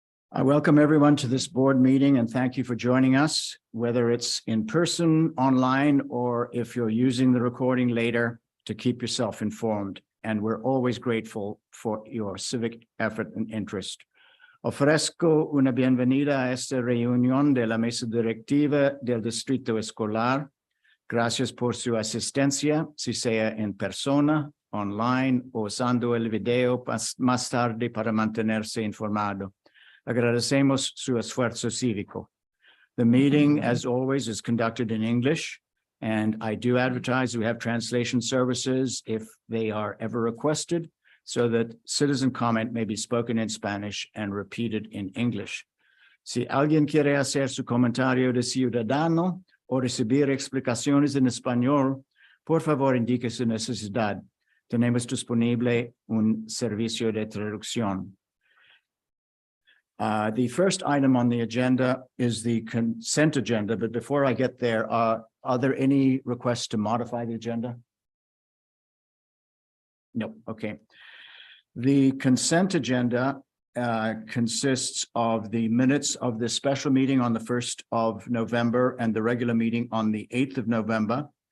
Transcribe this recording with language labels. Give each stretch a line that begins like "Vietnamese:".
English: I welcome everyone to this board meeting and thank you for joining us, whether it's in person, online, or if you're using the recording later to keep yourself informed. And we're always grateful for your civic effort and interest.
Spanish: Ofrezco una bienvenida a esta reunión de la mesa directiva del Distrito Escolar. Gracias por su asistencia, si sea en persona, online o usando el video más tarde para mantenerse informado. Agradecemos su esfuerzo cívico.
English: The meeting, as always, is conducted in English, and I do advertise we have translation services if they are ever requested, so that citizen comment may be spoken in Spanish and repeated in English.
Spanish: Si alguien quiere hacer su comentario de ciudadano o recibir explicaciones en español, por favor indique su necesidad. Tenemos disponible un servicio de traducción.
English: The first item on the agenda is the consent agenda, but before I get there, are there any requests to modify the agenda? No, okay. The consent agenda consists of the minutes of the special meeting on the 1st of November and the regular meeting on the 8th of November,